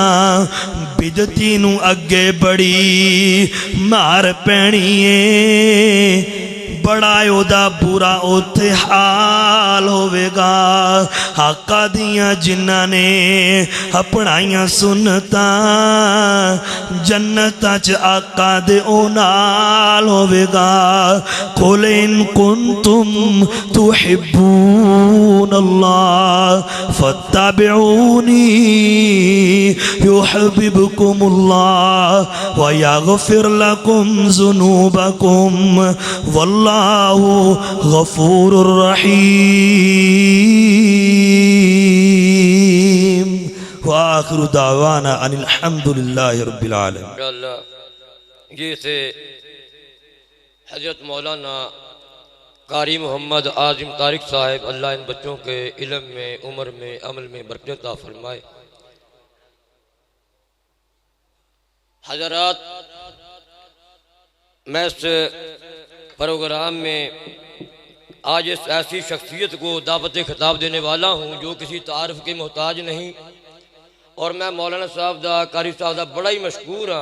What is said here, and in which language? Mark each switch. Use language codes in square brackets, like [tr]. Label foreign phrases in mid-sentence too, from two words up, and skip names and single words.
[pa] بدعتی نو اگے بڑی مار پینی ہے، بڑا اودا برا اوتھے حال ہوے گا آقا دیاں جنہاں نے اپنائیاں سنتا جنت چ آقا دے او نال ہوے گا [ar] قل ان کنتم تحبون اللہ فاتبعونی يحببكم الله ويغفر لكم ذنوبكم والله غفور رحيم وآخر دعوانا ان الحمد لله رب العالمين. [ur] اللہ یہ تھے حضرت مولانا قاری محمد اعظم طارق صاحب، اللہ ان بچوں کے علم میں، عمر میں، عمل میں برکت عطا فرمائے. حضرات، میں اس پروگرام میں آج اس ایسی شخصیت کو دعوت خطاب دینے والا ہوں جو کسی تعارف کے محتاج نہیں، اور میں مولانا [pa] صاحب دا قاری صاحب دا بڑا ہی مشکور ہاں.